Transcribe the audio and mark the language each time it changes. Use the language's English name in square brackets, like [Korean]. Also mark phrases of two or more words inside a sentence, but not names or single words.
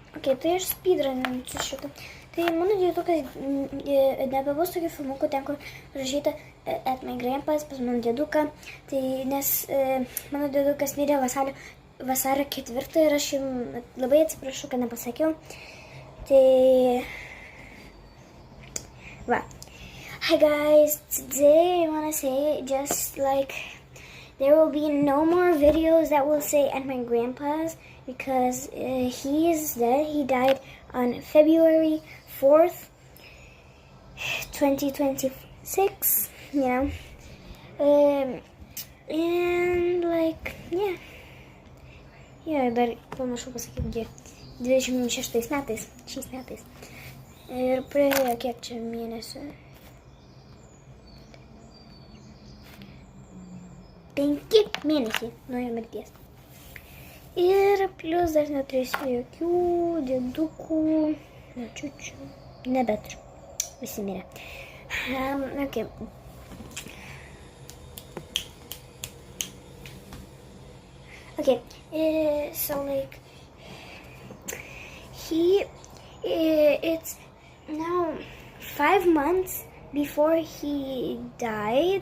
[Lithuanian] Okei, tai aš speedruninsiu šitą. Tai mano dėdukas nebebus tokių filmukų ten, kur rašyta [English] at my grandpas [Lithuanian] pas mano dėduką. Tai nes mano dėdukas mirė vasario 4 ir aš jums labai atsiprašau, kad nepasakiau. Tai va. [English] Hi guys, today I want to say just like there will be no more videos that will say at my grandpa's because he is dead. He died on February 4th, 2026, you know. And like, yeah, [Lithuanian] dar pamiršau pasakyti 26 metais, šiais metais. Ir praėjo kiek čia mėnesių? 5 mėnesiai nuo jo mirties. Ir plius dar neturėsiu jokių dėdukų, močiučių, nebeturiu. Visi mirė. [English] Okay. Okay, so like, it's now 5 months before he died.